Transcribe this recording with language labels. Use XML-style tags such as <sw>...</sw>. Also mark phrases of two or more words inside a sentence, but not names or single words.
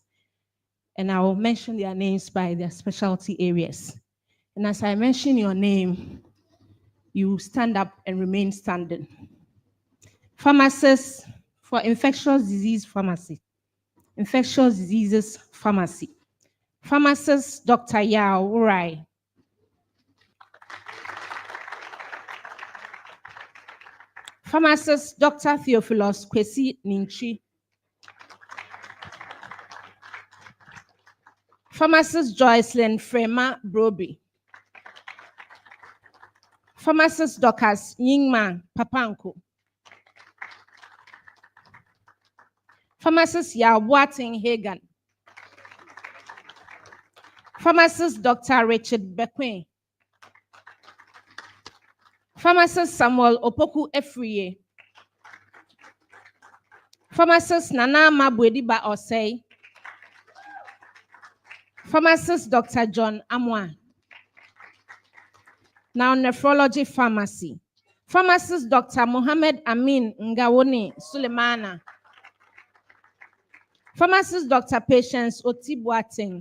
<en>And I will mention their names by their specialty areas. And as I mention your name, you stand up and remain standing. Pharmacist for infectious disease pharmacy, infectious diseases pharmacy. Pharmacist Dr. Yao Urai. Pharmacist Dr. Theophilus Kwesi Ninchi. Pharmacist Joycelyn Frema Broby. Pharmacist Docas Yingma Papanko. Pharmacist Yao Boateng Hagan. Pharmacist Dr. Richard Bequin. Pharmacist Samuel Opoku Efriye. Pharmacist Nana Mabwediba Osei. Pharmacist Dr. John Amwa. Now nephrology pharmacy. Pharmacist Dr. Mohammed Amin Ngawoni Sulemana. Pharmacist Dr. Patience Oti Boateng.</en>